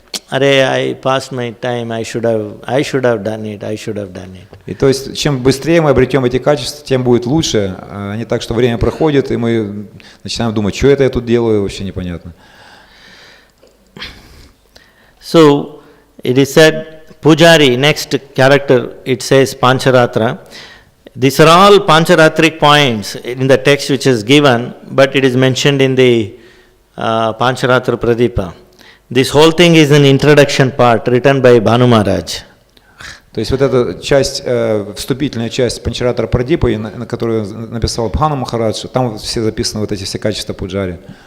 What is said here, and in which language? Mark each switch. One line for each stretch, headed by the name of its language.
English: Arey, I passed my time, I should have done it.
Russian: И то есть, чем быстрее мы обретем эти качества, тем будет лучше, а не так, что время проходит, и мы начинаем думать, что это я тут делаю, вообще непонятно.
English: So, it is said, Pujari, next character, it says Pancharatra. These are all Pancharatric points in the text which is given, but it is mentioned in the Pancharatra Pradipa. This whole thing is an introduction part written by Bhanu Maharaj.
Russian: То есть вот эта часть, вступительная часть Панчаратра Прадипы, на которую написал Бхану Махарадж, там все записаны вот эти все качества Пуджари.